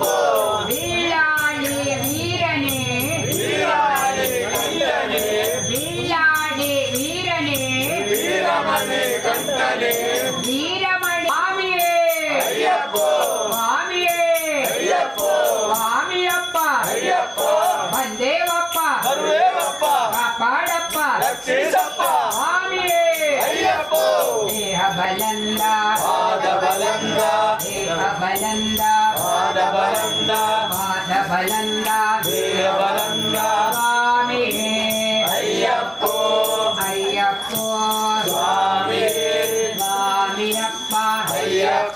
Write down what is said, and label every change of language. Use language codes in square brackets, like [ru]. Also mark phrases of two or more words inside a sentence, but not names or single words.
[ml] വീലാളി വീരനേ വീലാളി വീരനേ വീരമണി കണ്ഠനേ വീരമണി. സ്വാമിയേ അയ്യപ്പ. സ്വാമിയേ അയ്യപ്പ. സ്വാമിയപ്പ അയ്യപ്പ. വന്ദേവപ്പ സർവേവപ്പ. കാപ്പാടപ്പ രക്ഷേസപ്പ. സ്വാമിയേ അയ്യപ്പ. ദേഹബലംതാ പാദബലംതാ. ദേഹബലംതാ പാദബലംതാ. പാദബലംതാ ദേഹബലംതാ. സ്വാമിയേ അയ്യപ്പ അയ്യപ്പ. സ്വാമിയേ സ്വാമിയപ്പ അയ്യപ്പ.